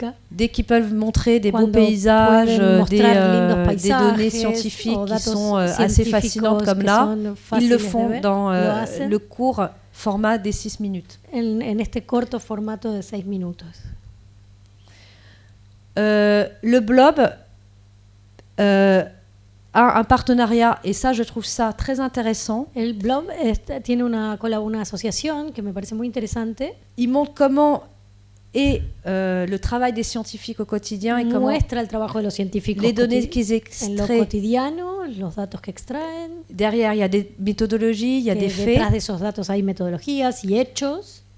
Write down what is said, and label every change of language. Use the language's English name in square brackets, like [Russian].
[French] Dès qu'ils peuvent montrer des beaux paysages, des données scientifiques qui sont assez fascinantes comme là, ils le font dans le court format des 6 minutes. [Spanish] En este corto formato de 6 minutos. [French] Le Blob a un partenariat, et ça je trouve ça très intéressant. [Spanish] El Blob tiene una asociación que me parece muy interesante. [French] Il montre comment est le travail des scientifiques au quotidien et comment [Spanish] muestra el trabajo de los científicos [French] les données qu'ils extraient. [Spanish] Los datos que extraen. [French] Derrière, il y a des méthodologies, il y a des faits. [Spanish] Detrás de esos datos hay metodologías y hechos.